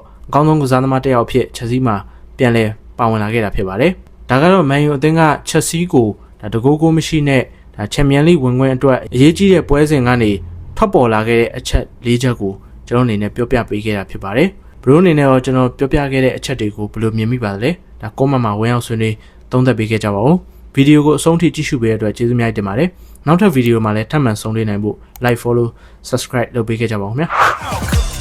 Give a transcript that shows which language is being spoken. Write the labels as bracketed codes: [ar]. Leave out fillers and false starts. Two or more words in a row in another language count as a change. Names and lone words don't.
[my] အကောင်းဆုံးကစားသမားတစ်ယောက်ဖြစ်ချက်စီမှာပြန်လဲပါဝင်လာခဲ့တာဖြစ်ပါတယ်။ဒါကတော့မန်ယူအသင်းကချက်စီကိုဒါတကူကိုမရှိနဲ့ဒါချန်ပီယံလိဝင်ခွင့်အတွက်အရေးကြီးတဲ့ပွဲစဉ်ကနေထွက်ပေါ်လာခဲ့တဲ့အချက်၄ချက်ကိုကျွန်တော်အနေနဲ့ပြောပြပေးခဲ့တာဖြစ်ပါတယ်။ဘရိုအနေနဲ့တော့ကျွန်တော်ပြောပြခဲ့တဲ့အချက်တွေကိုဘယ်လိုမြင်မိပါသလဲ။ဒါကွန်မန့်မှာဝင်ရောက်ဆွေးနွေးသုံးသပ်ပေးခဲ့ကြပါဦး။ဗီဒီယိုကိုအဆုံးထိကြည့်ရှုပေးတဲ့အတွက်ကျေးဇူးအများကြီးတင်ပါတယ်။နောက်ထပ်ဗီဒီယိုမှာလည်းထပ်မံဆုံတွေ့နိုင်ဖို့ [en] like follow subscribe [my] လုပ်ပေးခဲ့ကြပါဦးခင်ဗျာ။